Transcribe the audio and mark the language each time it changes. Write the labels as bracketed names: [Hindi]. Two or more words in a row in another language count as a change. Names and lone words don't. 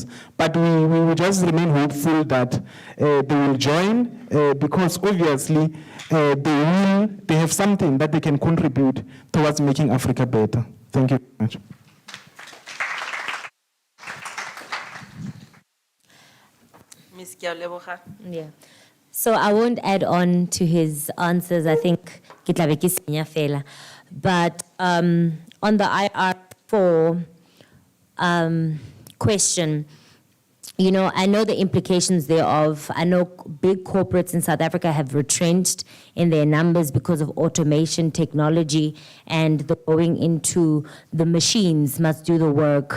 [English] But we will just remain hopeful that they will join, because obviously they have something that they can contribute towards making Africa better. Thank you very much. Ms. Kiaoleboga. Yeah. So I won't add on to his answers. I think [Southern Sotho] ke tla be ke senya fela. [English] But on the IR4 question, you know, I know the implications thereof. I know big corporates in South Africa have retrenched in their numbers because of automation technology, and the going into the machines must do the work.